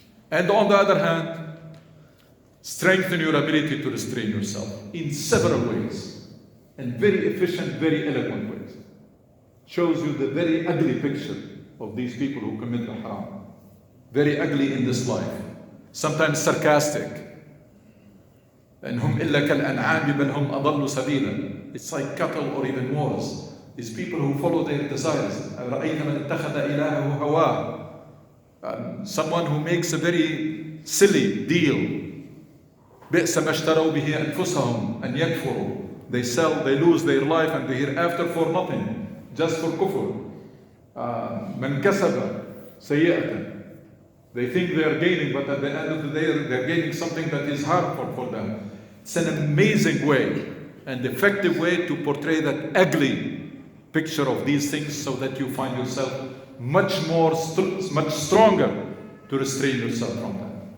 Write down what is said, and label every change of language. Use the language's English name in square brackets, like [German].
[English] And on the other hand, strengthen your ability to restrain yourself in several ways, and very efficient, very eloquent ways. Shows you the very ugly picture of these people who commit the haram. Very ugly in this life, sometimes sarcastic. [Arabic] إنهم إلا كالأنعام بل هم أضل سبيلا. [English] It's like cattle or even worse. These people who follow their desires. [Arabic] رأيت من اتخذ إلهه هواه. [English] Someone who makes a very silly deal. [Arabic] بئس ما اشتروا به أنفسهم أن يكفروا. [English] They sell, they lose their life and the hereafter for nothing, just for kufr. [Arabic] من كسب سيئة. [English] They think they are gaining, but at the end of the day, they're gaining something that is harmful for them. It's an amazing way and effective way to portray that ugly picture of these things, so that you find yourself much stronger to restrain yourself from them.